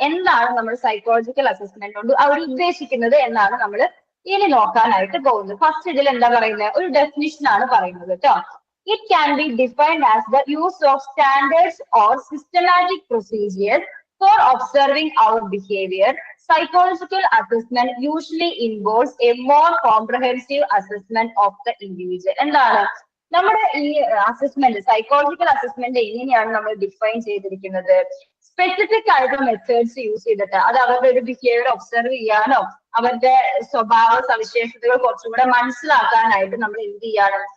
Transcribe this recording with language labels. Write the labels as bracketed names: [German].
[Malayalam] എന്താണ് നമ്മൾ psychological assessment കൊണ്ട് അവർ ഉദ്ദേശിക്കുന്നത് എന്നാണ് നമ്മൾ ഇനി നോക്കാനായിട്ട് പോകുന്നത്. ഫസ്റ്റ് ഇതിൽ എന്താ പറയുന്നത്? ഒരു ഡെഫിനിഷൻ ആണ് പറയുന്നത് കേട്ടോ. [English] It can be defined as the use of standards or systematic procedures for observing our behaviour. Psychological assessment usually involves a more comprehensive assessment of the individual. [Malayalam] എന്താണ് നമ്മുടെ ഈ അസസ്മെന്റ്, സൈക്കോളജിക്കൽ അസസ്മെന്റ് എങ്ങനെയാണ് നമ്മൾ define ചെയ്തിരിക്കുന്നത്? Specific ആയിട്ടുള്ള methods use ചെയ്തിട്ട് അത് അവരുടെ ഒരു ബിഹേവിയർ ഒബ്സർവ് ചെയ്യാനോ അവരുടെ സ്വഭാവ സവിശേഷതകൾ കുറച്ചും കൂടെ മനസ്സിലാക്കാനായിട്ട് നമ്മൾ എന്ത് ചെയ്യാണ്?